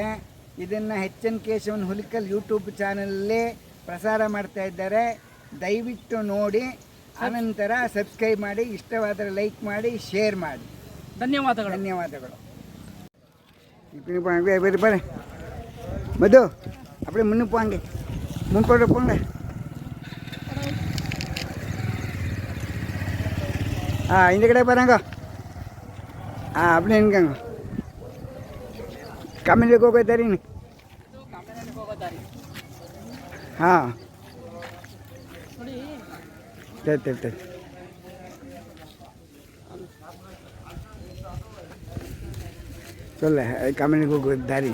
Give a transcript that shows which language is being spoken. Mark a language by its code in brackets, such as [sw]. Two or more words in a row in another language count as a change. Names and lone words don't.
[kn] ಇದನ್ನು ಎನ್ ಕೇಶವನ್ ಹುಲಿಕಲ್ ಯೂಟ್ಯೂಬ್ ಚಾನಲಲ್ಲಿ ಪ್ರಸಾರ ಮಾಡ್ತಾ ಇದ್ದಾರೆ. ದಯವಿಟ್ಟು ನೋಡಿ, ಆನಂತರ ಸಬ್ಸ್ಕ್ರೈಬ್ ಮಾಡಿ, ಇಷ್ಟವಾದರೆ ಲೈಕ್ ಮಾಡಿ, ಶೇರ್ ಮಾಡಿ. ಧನ್ಯವಾದಗಳು. ಬರ್ರಿ ಮಧು, [ta] அப்படியே முன்னுக்கு போங்க, முன்போட போங்க. இந்த கடை பாருங்க. அப்படியே நிற்காங்க. [kn] ಕಾಮೇನಹಳ್ಳಿಗೆ ಹೋಗೋ ದಾರಿನಿ. ಹಾಂ ಚೊಲ್ಲ ಕಾಮೇನಹಳ್ಳಿಗೆ ಹೋಗೋ ದಾರಿ.